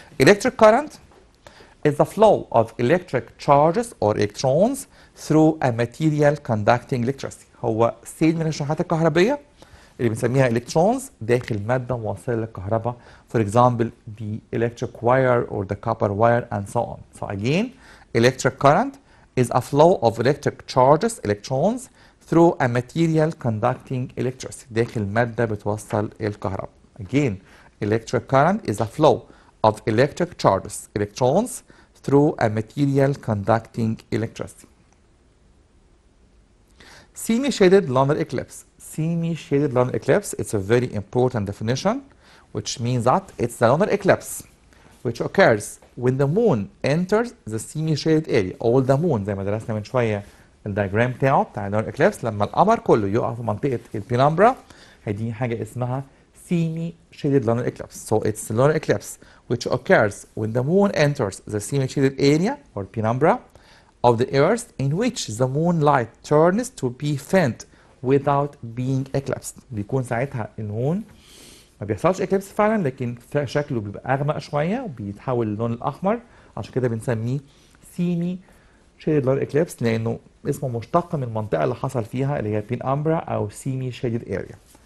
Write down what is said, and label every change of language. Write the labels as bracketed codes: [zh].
[en] Electric current is the flow of electric charges or electrons through a material conducting electricity. [ar] هو سيل من الشحنات الكهربية اللي بنسميها electrons داخل مادة موصلة للكهرباء. [en] For example, the electric wire or the copper wire and so on. So again, electric current is a flow of electric charges, electrons, through a material conducting electricity. [ar] داخل مادة بتوصل الكهرباء. [en] Again, electric current is a flow of electric charges, electrons, through a material conducting electricity. Semi-shaded lunar eclipse. Semi-shaded lunar eclipse, it's a very important definition, which means that it's the lunar eclipse which occurs when the moon enters the semi-shaded area. All the moon [ar] زي ما درسنا من شوية الدياجرام بتاع lunar eclipse، لما القمر كله يقع في منطقة البينامبرا هيدي حاجة اسمها semi-shaded lunar eclipse. [en] So it's the lunar eclipse which occurs when the moon enters the semi-shaded area or penumbra of the earth in which the moonlight turns to be faint without being eclipsed. [ar] بيكون ساعتها المون ما بيحصلش اكليبس فعلا، لكن شكله بيبقى اغمق شويه وبيتحول للون الاحمر، عشان كده بنسميه سيمي شيدد لون اكليبس لانه اسمه مشتق من المنطقه اللي حصل فيها اللي هي بينامبرا او سيمي شيدد اريا.